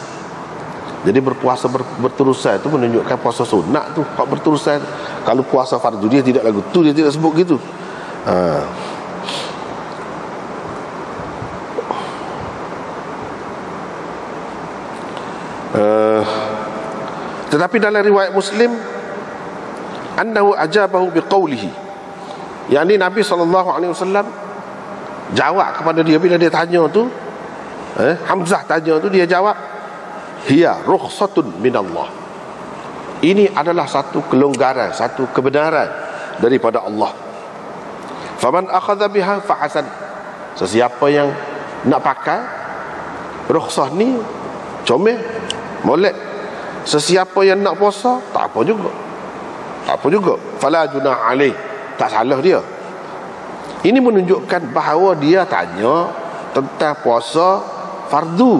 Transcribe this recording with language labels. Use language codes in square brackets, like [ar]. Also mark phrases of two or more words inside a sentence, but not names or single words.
[ms] Jadi berpuasa berterusan itu menunjukkan puasa sunat tu. Kalau berterusan, kalau puasa fardu dia tidak lagu tu, dia tidak sebut gitu. Tetapi dalam riwayat Muslim, [ar] أنه أجابه بقوله. [ms] Yang ni Nabi SAW jawab kepada dia bila dia tanya tu. Hamzah tanya tu, dia jawab, [ar] هي رخصة من الله. [ms] Ini adalah satu kelonggaran, satu kebenaran daripada Allah. [ar] فمن أخذ بها فحسن. [ms] Sesiapa yang nak pakai rukhsah ni, comel, molek. Sesiapa yang nak puasa, tak apa juga. [ar] فلا جناح عليه, [ms] tak salah dia. Ini menunjukkan bahawa dia tanya tentang puasa fardu.